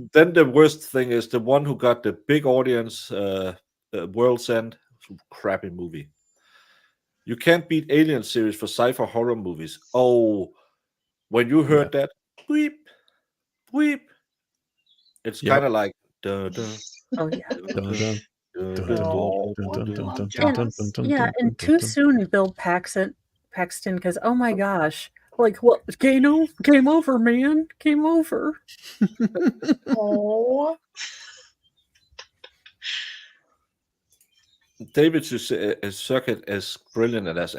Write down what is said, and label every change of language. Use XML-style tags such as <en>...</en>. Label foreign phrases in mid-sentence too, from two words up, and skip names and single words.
<en>then the worst thing is the one who got the big audience, World's End, crappy movie. You can't beat Alien series for sci-fi horror movies. Oh, when you Yeah. heard that, weep, weep. It's Yep. kind of like duh, duh, Oh yeah. Dun, duh, dun, duh, dun, duh, dun, duh, Oh, dun, duh, dun, duh. dun, dun, And dun, dun, dun, yeah, dun, and dun, too dun. soon, Bill Paxton, because oh my gosh, like what? Game over, man, game over. oh. David Circuit is brilliant at as.</en>